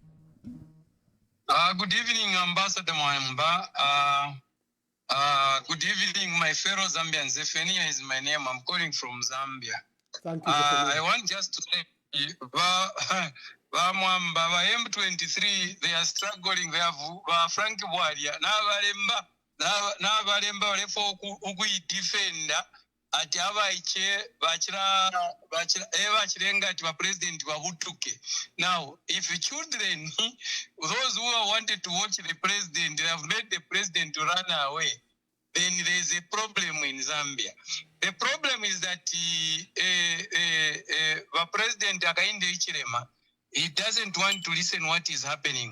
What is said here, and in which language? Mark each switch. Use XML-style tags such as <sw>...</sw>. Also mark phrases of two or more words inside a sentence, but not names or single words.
<en>Good evening, Ambassador Mwamba. Good evening, my fellow Zambians. Zephania is my name. I'm calling from Zambia. Thank you, I want just to say, Mwamba, M23, they are struggling. They have Frank Bwadia.</en> <bem>N'abalemba balefa okuyidifenda ati abaiche bachirenga ati bapresident babutuke.</bem> <en>Now, if children, those who wanted to watch the president, they have made the president to run away, then there is a problem in Zambia. The problem is that the president Hakainde Hichilema, he doesn't want to listen what is happening.</en>